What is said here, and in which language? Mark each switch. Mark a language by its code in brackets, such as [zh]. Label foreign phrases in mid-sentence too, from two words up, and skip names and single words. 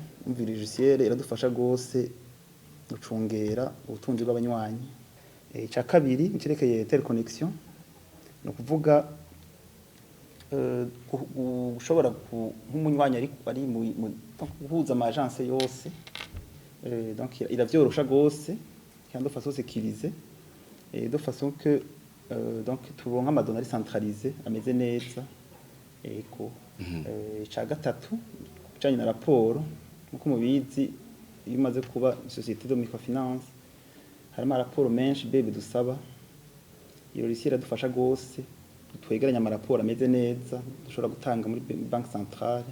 [rn] Umvira logiciel iradufasha gose gucungera ubutunzi bw'abanywanyi. Ca kabiri icyerekeye interconnexion no kuvuga ushobora nk'umunywanyi ari mu guhuza ama agence yose donc iravyorosha gose kandi [fr] de façon sécurisée et de façon que donc [rn] turonka amadonnées centralisées ameze neza. Eko ca gatatu cyanye na raporo nkuko mubizi iyo umaze kuba [fr] société de microfinance [rn] harimo raporo menshi bebe dusaba iyo logiciel iradufasha gose twegeranya amaraporo ameze neza dushobora gutanga muri [fr] banque centrale.